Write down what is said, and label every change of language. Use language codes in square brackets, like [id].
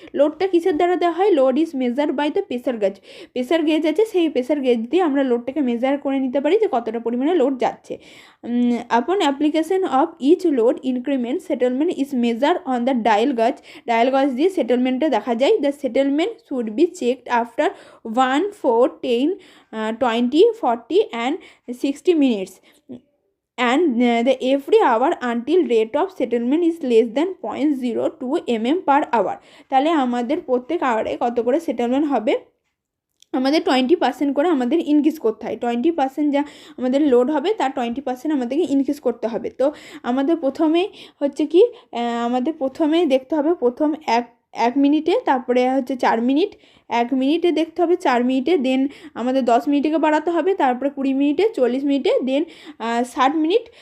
[bn] লোডটা কিসের দ্বারা দেওয়া হয়? [en] Load is measure by the pressure gauge. [bn] Pressure gauge আছে, সেই প্রেসার গেজ দিয়ে আমরা লোডটাকে মেজার করে নিতে পারি যে কতটা পরিমাণে লোড যাচ্ছে। [en] upon application of each load increment settlement is measure on the dial gauge [bn] দিয়ে সেটেলমেন্টটা দেখা যায়। [en] The settlement should be checked after 1, 4, 10, 20, 40 and 60 minutes and the every hour until rate of settlement is less than 0.02 mm/hour. [bn] তাহলে আমাদের প্রত্যেক আওয়ারে কত করে settlement হবে? আমাদের 20% করে আমাদের ইনক্রিজ করতে হয়। 20% যা আমাদের লোড হবে তার 20% আমাদেরকে ইনক্রিজ করতে হবে। তো আমাদের প্রথমেই হচ্ছে কি, আমাদের প্রথমেই দেখতে হবে প্রথম এক মিনিটে, তারপরে হচ্ছে 4 মিনিট, 1 মিনিটে দেখতে হবে 4 মিনিটে, দেন আমাদের 10 মিনিটকে বাড়াতে হবে, তারপরে 20 মিনিটে, 40 মিনিটে, দেন 60 মিনিট।